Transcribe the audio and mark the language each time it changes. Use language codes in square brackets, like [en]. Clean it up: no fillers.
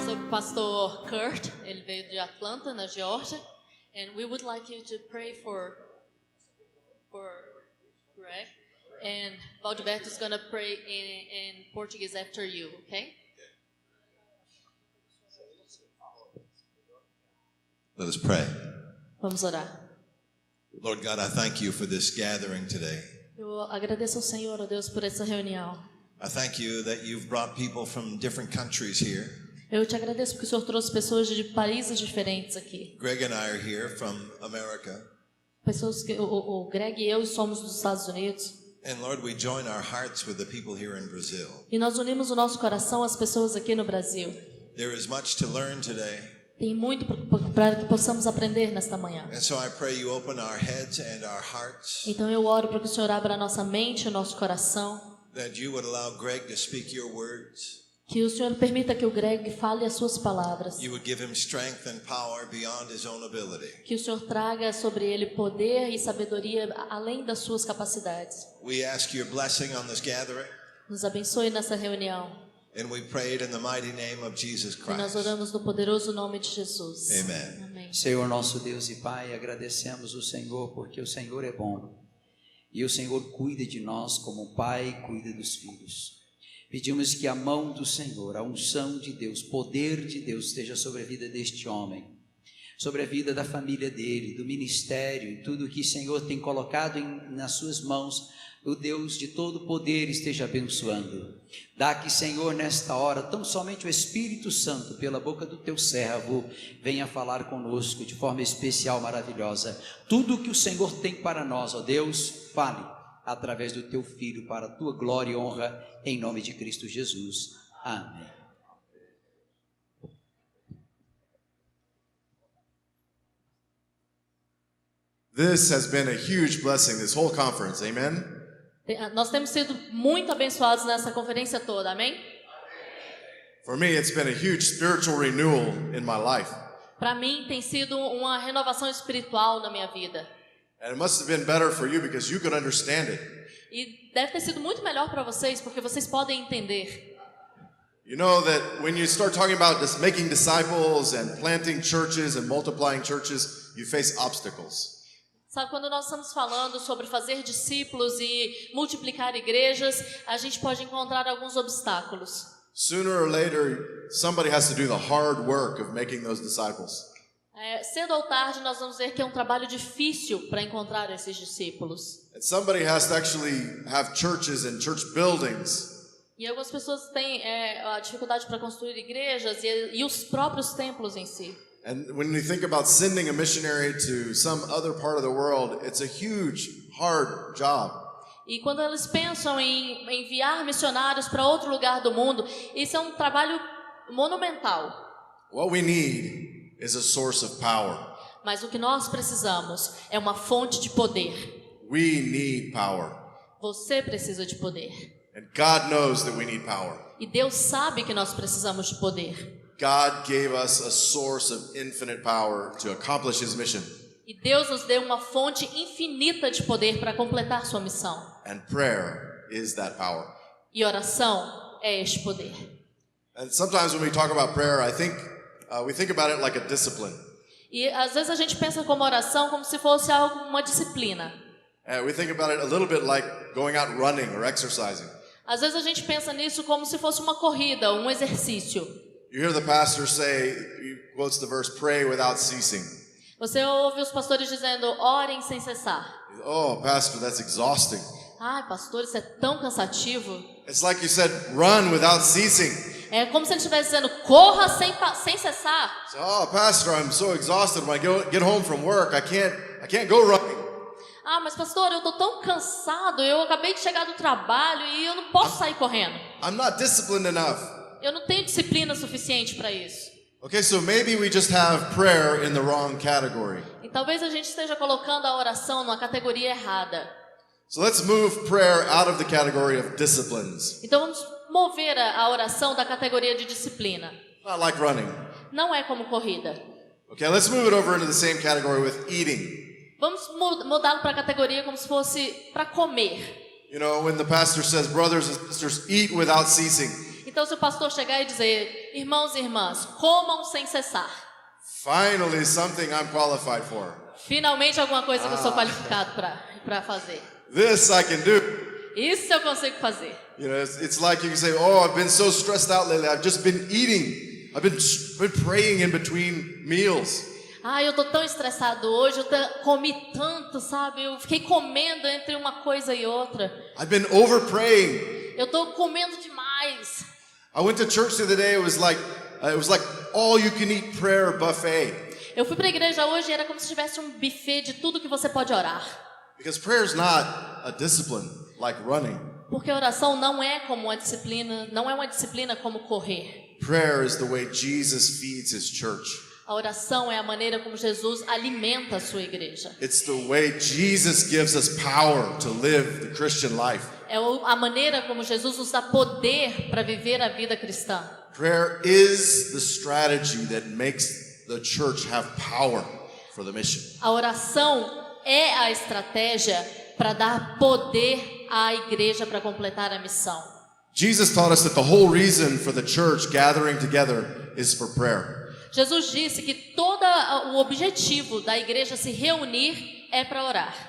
[en] pastor Kurt, [pt] ele veio de Atlanta, na Geórgia, [en] and we would like you to pray for Greg, and Valdiberto is going to pray in Portuguese after you, okay? Let us pray. [pt] Vamos orar. [en] Lord God, I thank you for this gathering today. [pt] Eu agradeço ao Senhor, ó Deus, por essa reunião. [en] I thank you that you've brought people from different countries here. [pt] Eu te agradeço porque o Senhor trouxe pessoas de países diferentes aqui. [en] Greg and I are here from America. [pt] Pessoas que o Greg e eu somos dos Estados Unidos. [en] And Lord, we join our hearts with the people here in Brazil. [pt] E nós unimos o nosso coração às pessoas aqui no Brasil. [en] There is much to learn today. [pt] Tem muito para que possamos aprender nesta manhã. [en] And so I pray you open our heads and our hearts. [pt] Então eu oro para que o Senhor abra a nossa mente, o nosso coração. [en] That you would allow Greg to speak your words. [pt] Que o Senhor permita que o Greg fale as suas palavras. [en] You would give him strength and power beyond his own ability. [pt] Que o Senhor traga sobre ele poder e sabedoria além das suas capacidades. [en] We ask your blessing on this gathering. [pt] Nos abençoe nessa reunião. [en] And we pray it in the mighty name of Jesus [pt] E nós [en] Christ. [pt] oramos no poderoso nome de Jesus. [en] Amen. [pt] Amém. Senhor nosso Deus e Pai, agradecemos o Senhor porque o Senhor é bom e o Senhor cuida de nós como o Pai cuida dos filhos. Pedimos que a mão do Senhor, a unção de Deus, poder de Deus esteja sobre a vida deste homem, sobre a vida da família dele, do ministério e tudo que o Senhor tem colocado nas suas mãos. O Deus de todo poder esteja abençoando. Dá que, Senhor, nesta hora, tão somente o Espírito Santo, pela boca do teu servo, venha falar conosco de forma especial, maravilhosa. Tudo o que o Senhor tem para nós, ó Deus, fale através do teu Filho, para a tua glória e honra, em nome de Cristo Jesus. Amém. [en] This has been a huge blessing, this whole conference, amen? [pt] Nós temos sido muito abençoados nessa conferência toda, amém? [en] For me, it's been a huge spiritual renewal in my life. [pt] Para mim tem sido uma renovação espiritual na minha vida. [en] And it must have been better for you because you could understand it. [pt] E deve ter sido muito melhor para vocês, porque vocês podem entender. [en] You know that when you start talking about making disciples and planting churches and multiplying churches, you face obstacles. [pt] Sabe, quando nós estamos falando sobre fazer discípulos e multiplicar igrejas, a gente pode encontrar alguns obstáculos. [en] Sooner or later, somebody has to do the hard work of making those disciples. [pt] Cedo ou tarde nós vamos ver que é um trabalho difícil para encontrar esses discípulos. [en] And somebody has to actually have churches and church buildings. [pt] E algumas pessoas têm a dificuldade para construir igrejas e os próprios templos em si. [en] And when you think about sending a missionary to some other part of the world, it's a huge, hard job. [pt] E quando eles pensam em enviar missionários para outro lugar do mundo, isso é um trabalho monumental. [en] What we need is a source of power. [pt] Mas o que nós precisamos é uma fonte de poder. [en] We need power. [pt] Você precisa de poder. [en] And God knows that we need power. [pt] E Deus sabe que nós precisamos de poder. [en] God gave us a source of infinite power to accomplish His mission. [pt] E Deus nos deu uma fonte infinita de poder para completar sua missão. [en] And prayer is that power. [pt] E oração é este poder. [en] And sometimes when we talk about prayer, I think we think about it like a discipline. [pt] E às vezes a gente pensa como oração como se fosse uma disciplina. [en] We think about it a little bit like going out running or exercising. [pt] Às vezes a gente pensa nisso como se fosse uma corrida, um exercício. [en] You hear the pastor say, he quotes the verse, pray without ceasing. [pt] Você ouve os pastores dizendo, orem sem cessar. [en] Oh, pastor, that's exhausting. [pt] Ai, pastor, isso é tão cansativo. [en] It's like you said, run without ceasing. [pt] É como se ele estivesse dizendo, corra sem cessar. [en] So, oh, pastor, I'm so exhausted. When I get home from work, I can't go running. [pt] Ah, mas pastor, eu tô tão cansado, eu acabei de chegar do trabalho e eu não posso sair correndo. [en] I'm not disciplined enough. [pt] Eu não tenho disciplina suficiente para isso. [en] Okay, so maybe we just have prayer in the wrong category. [pt] E talvez a gente esteja colocando a oração numa categoria errada. [en] So let's move prayer out of the category of disciplines. [pt] Então vamos mover a oração da categoria de disciplina. [en] Not like running. [pt] Não é como corrida. [en] Okay, let's move it over into the same category with eating. [pt] Vamos mudá-lo para a categoria como se fosse para comer. [en] You know, when the pastor says, brothers and sisters, eat without ceasing. [pt] Então, se o pastor chegar e dizer, irmãos e irmãs, comam sem cessar. [en] Finally, something I'm qualified for. [pt] Finalmente alguma coisa que eu sou qualificado para fazer. [en] This I can do. [pt] Isso eu consigo fazer. [en] You know, it's like you can say, oh, I've been so stressed out lately. I've just been eating. I've been praying in between meals. [pt] Eu tô tão estressado hoje, comi tanto, sabe? Eu fiquei comendo entre uma coisa e outra. [en] I've been over praying. [pt] Eu tô comendo demais. [en] I went to church the other day. It was like all you can eat prayer buffet. [pt] Eu fui para a igreja hoje e era como se tivesse um buffet de tudo que você pode orar. [en] Because prayer is not a discipline like running. [pt] Porque a oração não é como uma disciplina, não é uma disciplina como correr. [en] Prayer is the way Jesus feeds his church. [pt] A oração é a maneira como Jesus alimenta a sua igreja. [en] It's the way Jesus gives us power to live the Christian life. [pt] É a maneira como Jesus nos dá poder para viver a vida cristã. [en] Prayer is the strategy that makes the church have power for the mission. [pt] A oração é a estratégia para dar poder à igreja para completar a missão. [en] Jesus taught us that the whole reason for the church gathering together is for prayer. [pt] Jesus disse que todo o objetivo da igreja se reunir é para orar.